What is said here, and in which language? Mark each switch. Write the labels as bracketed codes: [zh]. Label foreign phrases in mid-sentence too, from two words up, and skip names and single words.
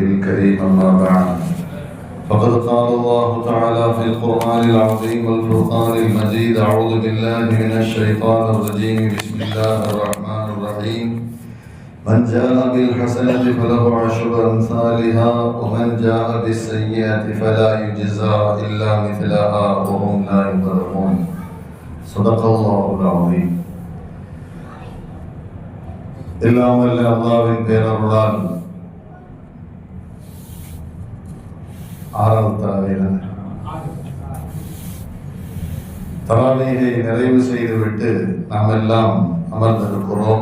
[ar] الكريم أما بعد فقد قال الله تعالى في القرآن العظيم والفرقان المجيد أعوذ بالله من الشيطان الرجيم بسم الله الرحمن الرحيم من جاء بالحسنة فله عشر أمثالها ومن جاء بالسيئة فلا يجزى إلا مثلها وهم لا يظلمون صدق الله العظيم. [ta] எல்லாம் வல்ல அல்லாஹ்வின் பேரருளால் ஆறாவது தராவீகை நிறைவு செய்துவிட்டு நாம் எல்லாம் அமர்ந்திருக்கிறோம்.